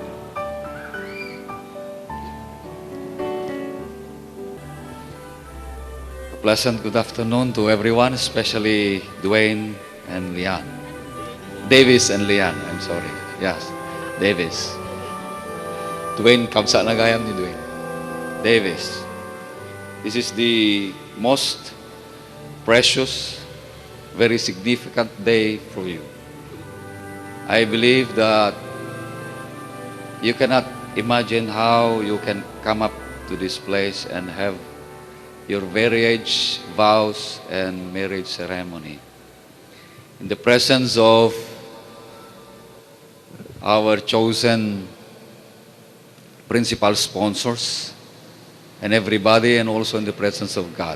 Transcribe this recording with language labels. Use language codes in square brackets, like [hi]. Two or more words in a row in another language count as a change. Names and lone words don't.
[en] A pleasant good afternoon to everyone, especially Dwayne and Leanne. Davis and Leanne, I'm sorry. [ilo] Yes, Davis. Dwayne, kamsa na gayam ni Dwayne. [en] Davis. This is the most precious, very significant day for you. I believe that you cannot imagine how you can come up to this place and have your marriage vows and marriage ceremony in the presence of our chosen principal sponsors and everybody, and also in the presence of God.